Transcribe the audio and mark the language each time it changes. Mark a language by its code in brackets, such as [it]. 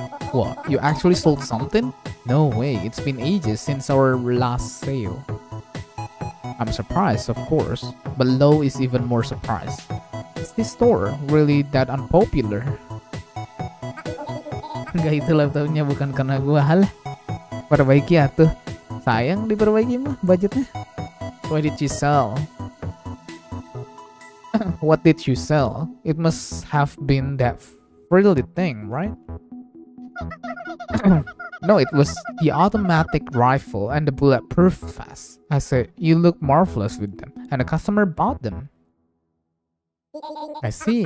[en] What? You actually sold something? No way, it's been ages since our last sale. I'm surprised, of course, but Lo is even more surprised. Is this store really that unpopular? [id] Enggak, itu laptopnya bukan karena gua. Halah, perbaiki atuh. Sayang diperbaiki mah budgetnya. [en] What did you sell? What did you sell? It must have been that frilly thing, right? No, it was the automatic rifle and the bulletproof vest. I said, you look marvelous with them, and the customer bought them. I see.